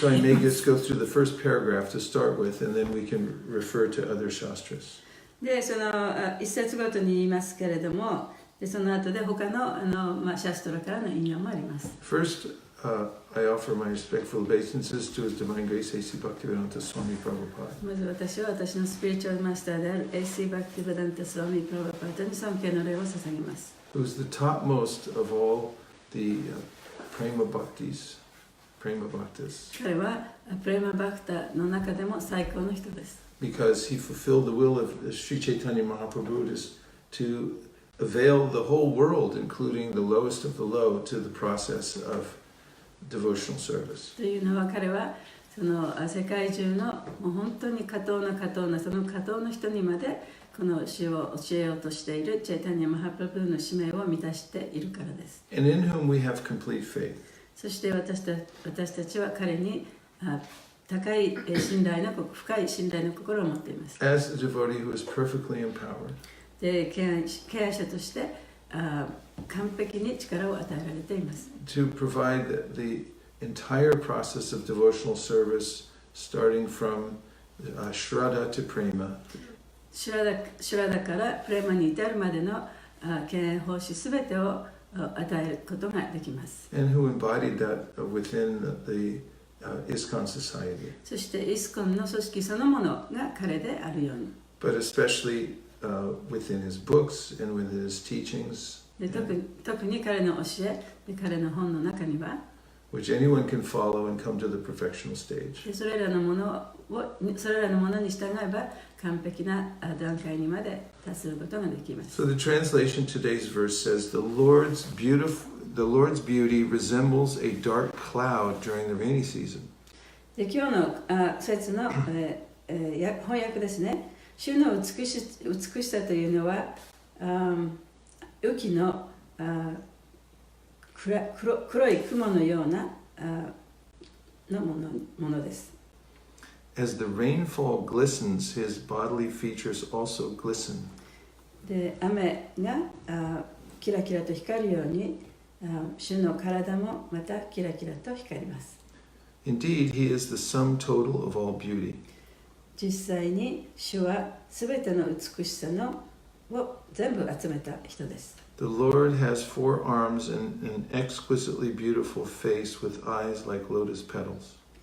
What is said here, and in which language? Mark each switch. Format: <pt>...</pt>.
<en>So I may just go through the first paragraph to start with, and then we can refer to other shastras.</en> <ja>で、その一節ごとに言いますけれども、でその後で他のシャストラからの引用もあります。</ja> <en>First, I offer my respectful obeisances to His Divine Grace A.C. Bhaktivedanta Swami Prabhupada.</en> <ja>まず私は私のスピリチュアルマスターである A.C. Bhaktivedanta Swami Prabhupada に尊敬の礼を捧げます。</ja> <en>Who is the topmost of all the prema bhaktis.</en> <ja>彼はプレマバクタの中でも最高の人です。</ja> <en>Because he fulfilled the will of Sri Chaitanya Mahaprabhu to avail the whole world, including the lowest of the low, to the process of devotional service.</en> <ja>というのは彼はその世界中のもう本当に下等なその下等の人にまでこの詩を教えようとしているチェイタニア・マハプラブーの使命を満たしているからです。</ja> <en>And in whom we have complete faith.</en> <ja>そして私たちは彼に高い信頼の深い信頼の心を持っています。</ja> <en>As a devotee who is perfectly empowered.</en> <ja>で敬愛者として完璧に力を与えられています。</ja> <en>To provide the entire process of devotional service, starting from Shraddha to Prema.</en> <ja>シュラダからプレマに至るまでの敬愛奉仕すべてを与えることができます。</ja> <en>And who embodied that within the ISKCON society.</en> <ja>そしてイスコンの組織そのものが彼であるように。</ja> <en>But especially within his books and within his teachings.</en> <ja>で特に彼の教えで彼の本の中には</ja> <en>which anyone can follow and come to the perfectional stage.</en> <ja>でそれらのものに従えば完璧な段階にまで達することができます。</ja> <en>So the translation today's verse says, the Lord's beauty resembles a dark cloud during the rainy season.</en> <ja>で今日の説の、翻訳ですね。主の美しさというのは雨季の黒い雲のようなものです。</ja> <en>As the rainfall glistens, his bodily features also glisten.</en> <ja>で雨がキラキラと光るように主の体もまたキラキラと光ります。</ja> <en>Indeed, he is the sum total of all beauty.</en> <ja>実際に主はすべての美しさを全部集めた人です。</ja> <en>The Lord has 4 arms and an exquisitely beautiful face with eyes like lotus petals.</en>